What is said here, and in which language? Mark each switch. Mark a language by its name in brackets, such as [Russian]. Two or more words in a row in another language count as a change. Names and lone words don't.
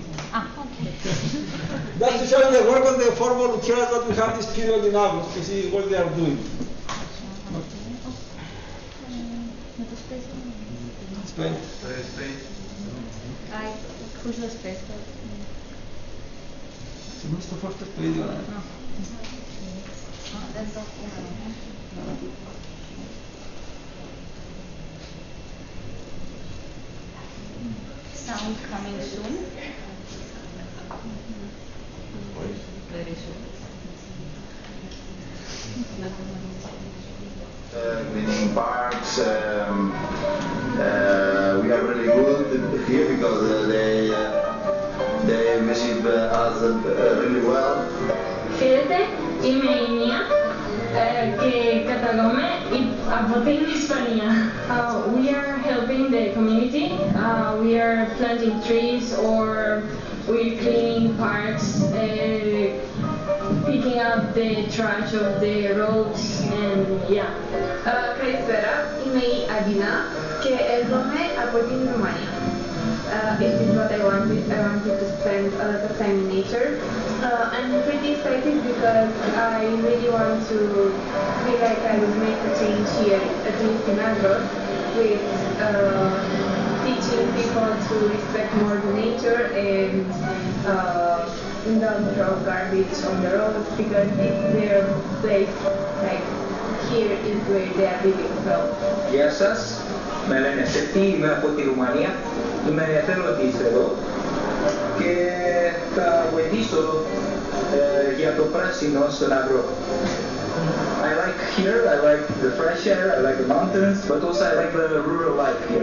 [English] Okay. That's to show you the work of the 4 volunteers that we have this period in August to see what they are doing. Spain. Who's the space? Se non sto forte video. Sound coming soon. Very soon. Cleaning parks, we are really good here because they receive us really well. [Greek] Χαίρετε, είμαι η Νία και καταγόμαι από την Ισπανία. [English] We are helping the community. We are planting trees or we're cleaning parks, picking up the trash of the roads and yeah. [Greek] Καλησπέρα, είμαι η Αντίνα και έρχομαι από την Ρουμανία. [English] This is what I wanted. I wanted to spend a lot of time in nature. I'm pretty excited because I really want to feel like I would make a change here, at least in Agros, with teaching people to respect more the nature and don't throw garbage on the roads because it's their place. Like here is where they are living. So. [Greek] Γεια σας, με λένε Σεφτή, είμαι από τη Ρουμανία, είμαι εθελοντής εδώ και θα βοηθήσω για το πράσινο στον αγρό. [English] I like here, I like the fresh air, I like the mountains, but also I like the rural life here.